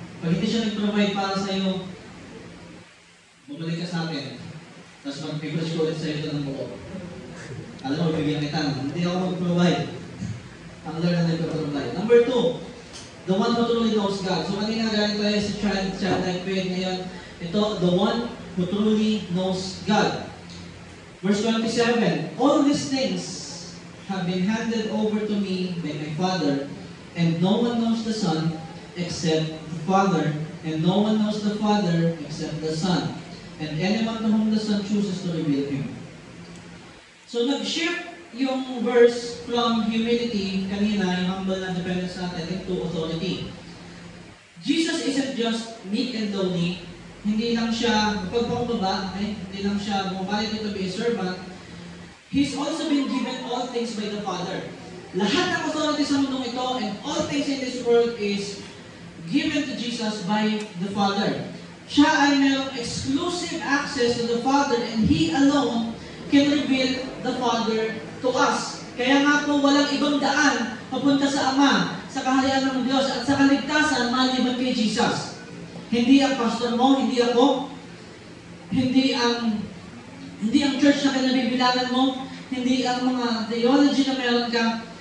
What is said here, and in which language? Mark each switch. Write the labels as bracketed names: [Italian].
[Filipino] Pag hindi siya nag-provide para sa iyo, bumalik ka sa akin, tapos mag-privilege ko ulit sa iyo ng buo. Alam mo, bibigyan kita, hindi ako mag-provide. Ang Lord na nag-provide. [English] Number 2, the one who truly knows God. So [Filipino] kanina galing tayo sa [English] child-like faith ngayon. Ito, the one who truly knows God. Verse 27, all these things have been handed over to me by my Father, and no one knows the Son except the Father, and no one knows the Father except the Son, and anyone to whom the Son chooses to reveal Him. [Filipino] So nag-shift yung verse from humility, kanina, yung humble na dependence natin, into authority. [English] Jesus isn't just meek and lowly, [Filipino] hindi lang siya magpagpakumbaba, hindi lang siya bumabalik [English] to be a servant. He's also been given all things by the Father. [Filipino] Lahat ng authority sa mundong ito [English] and all things in this world is given to Jesus by the Father. [Filipino] Siya ay mayroong [English] exclusive access to the Father and He alone can reveal the Father to us. [Filipino] Kaya nga po walang ibang daan papunta sa Ama, sa kaharian ng Diyos at sa kaligtasan maliban kay Jesus. Hindi ang pastor mo, hindi ako, hindi ang church na kinabibilangan mo, hindi ang mga theology na meron ka.